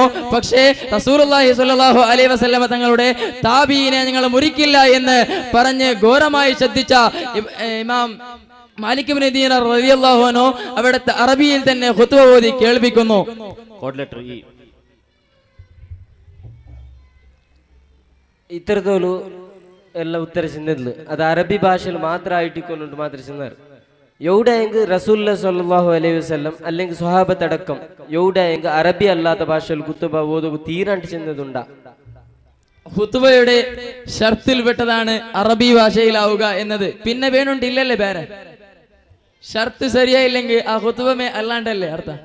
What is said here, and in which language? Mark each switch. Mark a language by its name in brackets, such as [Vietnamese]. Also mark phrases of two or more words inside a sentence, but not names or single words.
[Malayalam] പക്ഷേ റസൂലുള്ളാഹി [Arabic] صلى الله عليه وسلم [Malayalam] തങ്ങളുടെ താബീനെ ഞങ്ങൾ മുറിക്കില്ല എന്ന് പറഞ്ഞ് ഘോരമായി ശ്രദ്ധിച്ച ഇമാം മാലിക് ഇബ്നു ദീനാർ [Arabic] رضي الله عنه [Malayalam] അവിടുത്തെ അറബിയിൽ തന്നെ ഖുത്ബ ഓതി കേൾപ്പിക്കുന്നു. [English] code letter E. [Malayalam] ഇത്തരത്തോലു [Kannada] ಎಲ್ಲ ಉತ್ತರ ಚೆಂದಿದ್ಲು ಅದು ಅರಬಿ ಭಾಷೆಯಲ್ಲಿ ಮಾತ್ರ ಆಯ್ಟಿಕೊಂಡು ಮಾತ್ರ ಚೆಂದಾರು [Malayalam] എവിടെ എങ്കിൽ റസൂലുള്ളാഹി [Arabic] صلى الله عليه وسلم [Malayalam] അല്ലെങ്കിൽ സ്വഹാബത്ത് അടക്കം എവിടെ എങ്കിൽ അറബി അല്ലാത്ത ഭാഷയിൽ കുത്തുബ ഓതുക തീരാണ്ട് ചെന്നതുണ്ടാ. ഖുത്ബയുടെ ഷർത്തിൽ പെട്ടതാണ് അറബി ഭാഷയിലാവുക എന്നത്. പിന്നെ വേണുണ്ടില്ലല്ലേ പേരെ ഷർത്ത് ശരിയായില്ലെങ്കിൽ ആ ഖുത്ബമേ അല്ലാണ്ടല്ലേ അർത്ഥം.